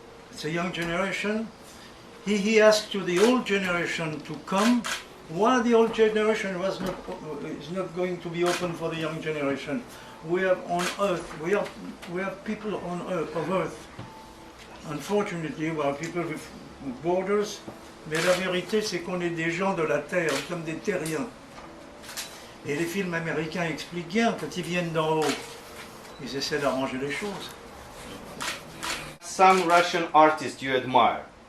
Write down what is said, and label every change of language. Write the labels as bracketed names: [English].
[English] It's a young generation. He asked to the old generation to come. Why the old generation is not going to be open for the young generation? We have on earth, we have people on earth, of earth. Unfortunately, we are people with borders, [French] mais la vérité c'est qu'on est des gens de la terre, comme des terriens. Et les films américains expliquent bien, quand ils viennent d'en haut, ils essaient d'arranger les choses. [English] Some Russian artists you admire?